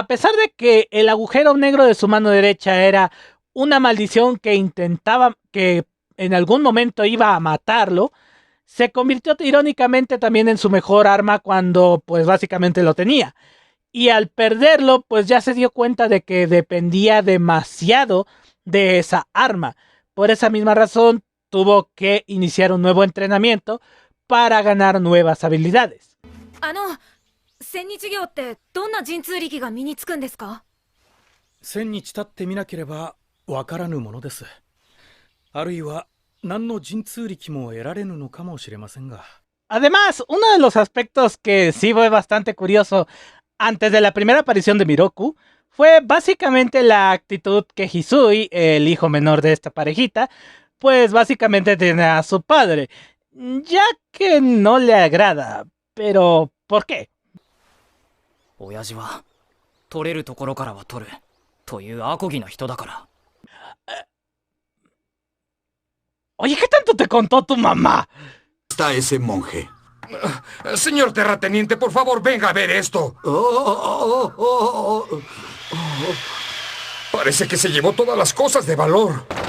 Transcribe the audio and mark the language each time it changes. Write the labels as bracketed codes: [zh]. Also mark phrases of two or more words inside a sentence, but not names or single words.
[es] pesar de que el agujero negro de su mano derecha era una maldición que en algún momento iba a matarlo, se convirtió irónicamente también en su mejor arma cuando pues básicamente lo tenía. Y al perderlo pues ya se dio cuenta de que dependía demasiado de esa arma. Por esa misma razón tuvo que iniciar un nuevo entrenamiento para ganar nuevas habilidades. [ja] 千日行ってどんな神通力が身につくんですか？千日経ってみなければわからぬものです。あるいは何の神通力も得られぬのかもしれませんが。 [es] Además, uno de los aspectos que sí fue bastante curioso antes de la primera aparición de Miroku fue básicamente la actitud que Hisui, el hijo menor de esta parejita, pues básicamente tiene a su padre, ya que no le agrada. Pero, ¿por qué? [ja] 親父は取れるところからは取るというアコギな人だから。 [es] Oye, ¿qué tanto te contó tu mamá? Está ese monje. Señor terrateniente, por favor, venga a ver esto. Parece que se llevó todas las cosas de valor.